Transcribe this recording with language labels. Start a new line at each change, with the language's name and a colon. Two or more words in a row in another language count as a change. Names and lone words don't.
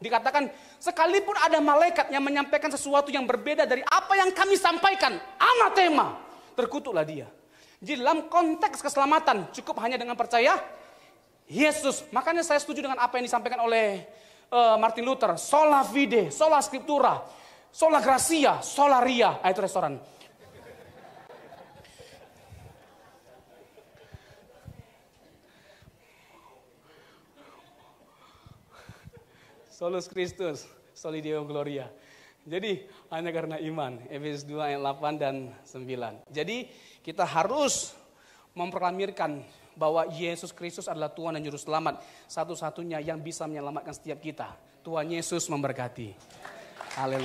Indonesian: Dikatakan sekalipun ada malaikat yang menyampaikan sesuatu yang berbeda dari apa yang kami sampaikan, anatema, terkutuklah dia. Jadi dalam konteks keselamatan cukup hanya dengan percaya Yesus. Makanya saya setuju dengan apa yang disampaikan oleh Martin Luther,
Latin: sola fide, sola scriptura, sola gracia, sola ria.
Indonesian: Itu restoran.
Latin: Solus Christus, soli Deo gloria.
Indonesian: Jadi hanya karena iman. Efesus 2 ayat 8 dan 9. Jadi kita harus memproklamirkan bahwa Yesus Kristus adalah Tuhan dan Juru Selamat. Satu-satunya yang bisa menyelamatkan setiap kita. Tuhan Yesus memberkati.